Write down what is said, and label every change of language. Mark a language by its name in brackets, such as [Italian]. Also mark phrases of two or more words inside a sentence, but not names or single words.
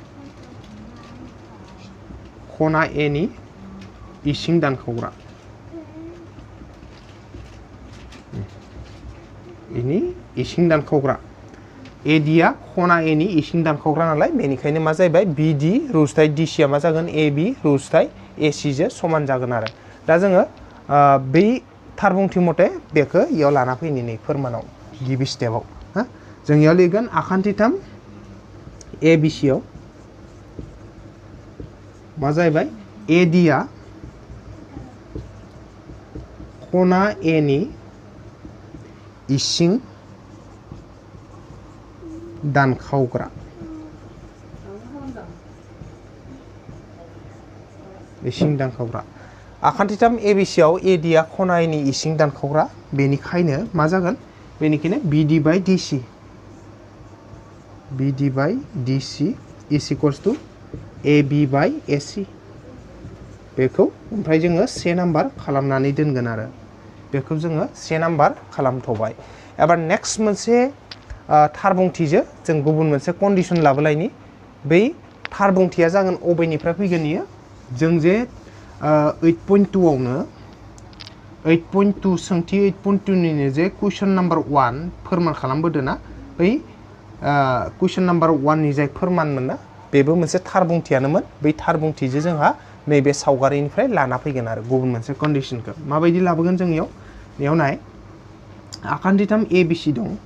[Bodo] खना ए नि इसिं दानखावग्रा इनि इसिं दानखावग्रा ए डी आ खना ए नि इसिं दानखावग्रा नालाय बेनिखायनो मा जाहैबाय बी डी रुजुथाय डी सी आ मा जागोन ए बी रुजुथाय ए सी जों समान जागोन आरो दा जोङो बै थार बुंथि मथे बेखौ इयाव लाना फैनि नै फोरमानाव गिबि स्टेपाव हा जों इयाव लिरगोन आखान्थिथाम ए बी सी आव मा जाहैबाय ए डी आ खना ए नि इसिं दानखावग्रा इसिं दानखावग्रा आखान्थिथाम ए बी सी आव ए डी आ खना ए नि इसिं दानखावग्रा बेनिखायनो मा जागोन बेनिखायनो बी डी बाय डी सी बी [English] D by DC is equals to AB by AC [Bodo] बेखौ ओमफ्राय जोङो से नाम्बार खालामनानै दोनगोन आरो बेखौ जोङो से नाम्बार खालामथ'बाय एबार नेक्स्ट मोनसे थार बुंथिजों जों गुबुन मोनसे कन्डिशन लाबोलायनि बै थार बुंथिया जागोन अबेनिफ्राय फैगोन इयो जों जे 8.2 आवनो 8.2 सोंथि 8.2 निनो जे [English] question number [Bodo] 1 फोरमान खालामबोदों ना बै [English] question number [Bodo] 1 नि जाय फोरमानमोन ना बेबो मोनसे थार बुंथियानोमोन बै थार बुंथिजों जोंहा नैबे सावगारिनिफ्राय लाना फैगोन आरो गुबुन मोनसे कन्डिशनखौ माबायदि लाबोगोन जों इयाव नाय आखान्थिथाम ए बी सी दं